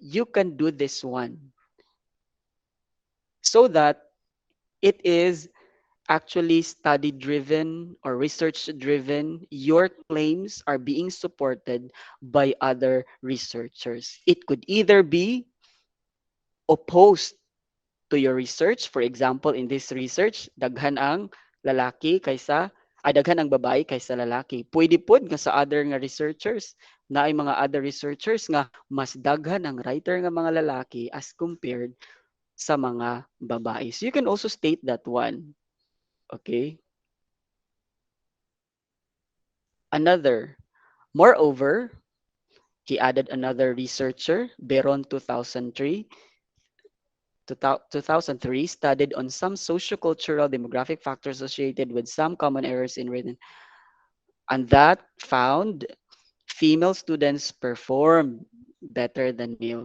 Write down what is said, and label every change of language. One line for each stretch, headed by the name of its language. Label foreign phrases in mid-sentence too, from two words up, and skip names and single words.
English: You can do this one so that it is actually study driven or research driven. Your claims are being supported by other researchers. It could either be opposed to your research. For example, in this research,
Cebuano: daghan ang lalaki kaysa daghan ang babae kaysa lalaki. Pwede pod nga sa other nga researchers na ay mga
English: other researchers
Cebuano: nga mas daghan ang writer nga mga lalaki
English: as compared
Cebuano: sa mga babae.
English: So you can also state that one. Okay? Another. Moreover, he added another researcher, Beron 2003 studied on some sociocultural demographic factors associated with some common errors in written, and that found female students perform better than male.